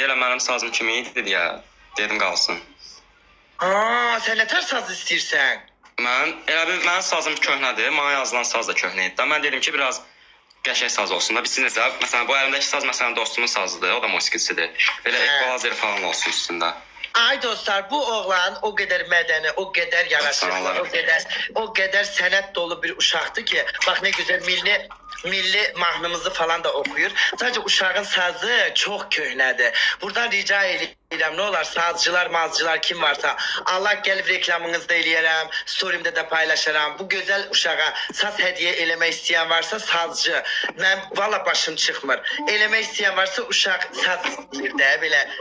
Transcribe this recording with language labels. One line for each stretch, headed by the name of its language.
Azerbaijani: Elə mənim sazım kimi idi deyə dedim qalsın. Sen ne tər saz istəyirsən? Mənim sazım köhnədir. Mənə yazılan saz da köhnə idi. Mən dedim ki, biraz qəşəng saz olsun da. Biz necə? Məsələn, bu əlimdəki saz məsələn dostumun sazıdır. O da musiqisidir. Belə ekvalizer falan olsun üstündə.
Turkish: Ay dostlar, bu oğlan o kadar medeni, o kadar yaraşıklı, o kadar senet dolu bir uşaktı ki, bak ne güzel milli mahnımızı falan da okuyor. Sadece uşağın sazı çok köhnədir.
Azerbaijani: Buradan rica edirəm,
Turkish: ne olar
Azerbaijani: sazcılar, mazcılar kim varsa, Allah gelip reklamınızda eləyərəm, storyimdə də paylaşaram. Bu güzel uşağa saz hediye eləmək istəyən varsa sazcı.
Turkish: Ben valla başım çıkmır.
Azerbaijani: Eləmək istəyən varsa uşaq saz istəyir də belə.